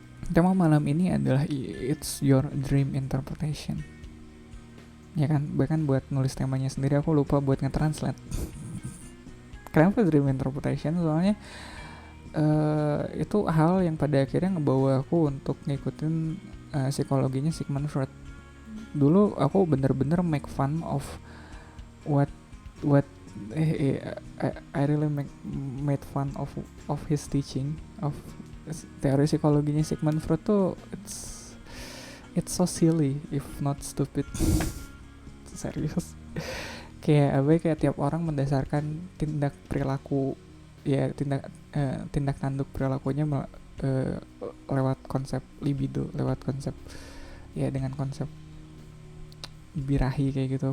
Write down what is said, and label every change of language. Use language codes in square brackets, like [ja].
[id] Tema malam ini adalah [en] it's your dream interpretation, [id] ya kan. Bahkan buat nulis temanya sendiri aku lupa buat nge-translate. Kenapa dream interpretation? Soalnya itu hal yang pada akhirnya ngebawa aku untuk ngikutin psikologinya Sigmund Freud. Dulu aku bener-bener [en] make fun of what I really made fun of his teaching, of [id] teori psikologinya [en] Sigmund Freud tuh it's so silly if not stupid. [id] Serius. Kayak tiap orang mendasarkan tindak perilaku ya tindak tanduk perilakunya lewat konsep libido, lewat konsep dengan konsep birahi kayak gitu.